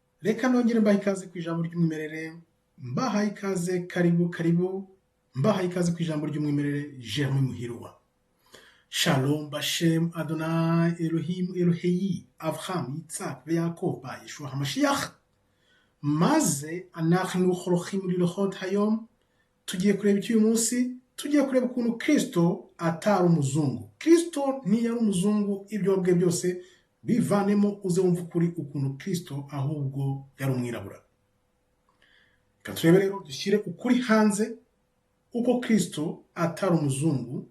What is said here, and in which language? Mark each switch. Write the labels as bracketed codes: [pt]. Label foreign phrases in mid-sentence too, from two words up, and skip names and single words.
[rw] Reka nongere mbaha ikaze ku ijambo ry'umwimerere, mbahaye ikaze karibu, mbahaye ikaze ku ijambo ry'umwimerere Germain Muhirwa. [he] שלום בשם אדוני אלוהים אלוהי אברהם יצחק יעקב ישוע המשיח. מה זה אנחנו הולכים ללכת היום, [rw] tugiye kureba iki uyu munsi, tugiye kureba ukuntu Kristo atari umuzungu. Kristo ntiyari umuzungu, ibyo wabwiye byose bivanemo uze wumva ukuri ukuntu Kristo ahubwo yari umwirabura. Reka turebe rero dushyire ukuri hanze uko Kristo atari umuzungu.